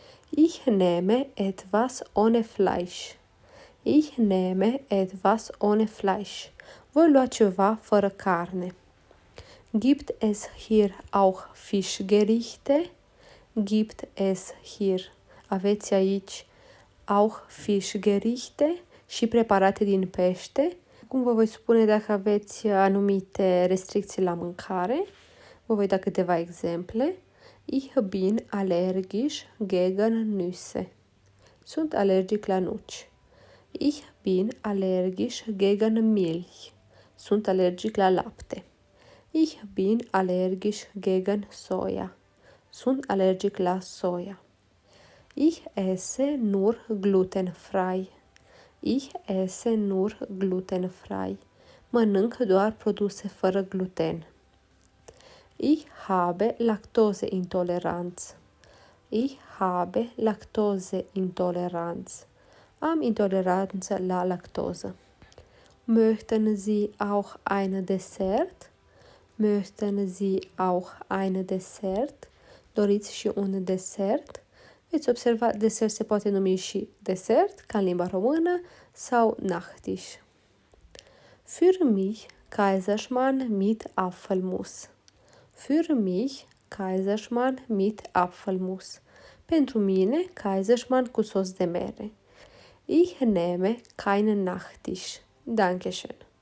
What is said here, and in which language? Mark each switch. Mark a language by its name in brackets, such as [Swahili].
[German] Ich nehme etwas ohne Fleisch. Ich nehme etwas ohne Fleisch. [Romanian] Voi lua ceva fără carne. [German] Gibt es hier auch Fischgerichte? Gibt es hier. [Romanian] Aveți aici [German] auch Fischgerichte [Romanian] și preparate din pește. Cum vă voi spune dacă aveți anumite restricții la mâncare. Vă voi da câteva exemple. [German] Ich bin allergisch gegen Nüsse. [Romanian] Sunt alergic la nuci. [German] Ich bin allergisch gegen Milch. [Romanian] Sunt alergic la lapte. [German] Ich bin allergisch gegen Soja. [Romanian] Sunt alergic la soia. [German] Ich esse nur glutenfrei. Ich esse nur glutenfrei. [Romanian] Mănânc doar produse fără gluten. [German] Ich habe Laktoseintoleranz. Ich habe Laktoseintoleranz. [Romanian] Am intoleranță la lactoză. [German] Möchten Sie auch ein Dessert? Möchten Sie auch ein Dessert? [Romanian] Doriți și un desert? Veți observa, desert se poate numi și desert, ca în limba română, sau Nachtisch. [German] Für mich Kaiserschmarrn mit Apfelmus. Für mich Kaiserschmarrn mit Apfelmus. [Romanian] Pentru mine, Kaiserschmarrn cu sos de mere. [German] Ich nehme keinen Nachtisch. Dankeschön.